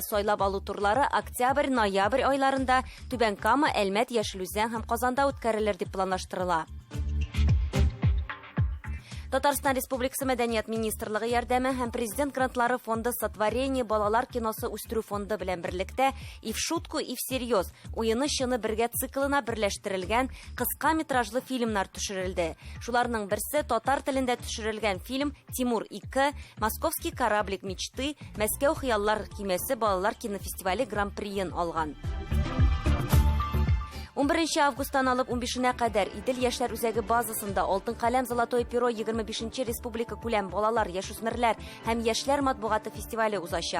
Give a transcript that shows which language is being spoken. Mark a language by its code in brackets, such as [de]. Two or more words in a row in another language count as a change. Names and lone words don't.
[tt] Сайлап алу турлары октябрь-ноябрь айларында Түбән Кама, Әлмәт, Яшелүзән һәм Казанда үткәрелер дип планлаштырыла. Татарстан Республикасы Мәдәният министрлыгы ярдәме һәм президент грантлары фонды Сотворение балалар киносы үстерү фонды белән берлектә "И в шутку, и всерьез" уены чыны бергә циклына берләштерелгән кыска метражлы фильмнар төшерелде. Шуларның берсе татар телендә төшерелгән фильм "Тимур 2", "Московский кораблик мечты", "Мәскәү хыяллар кимәсе" балалар кинофестивале гран-приен алган. 11 августтан алып 15-нә кадәр Идел яшьләр үзәге базасында Алтын каләм Золотое перо 25-нче республика күләм балалар, яшүсмерләр һәм яшьләр матбугаты фестивале узачак.